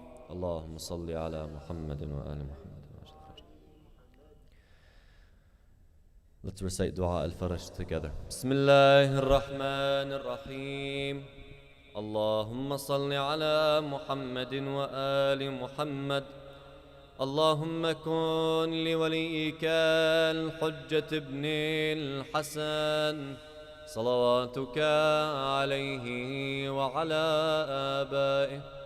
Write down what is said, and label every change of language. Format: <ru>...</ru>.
<ar>اللهم صل على محمد وآل محمد.</ar> <en>Let's recite Dua al-Faraj together.</en> <ar>Bismillahir Rahmanir Rahim. اللهم صل على محمد وآل محمد. اللهم كن لوليك الحجة ابن الحسن صلواتك عليه وعلى آبائه</ar>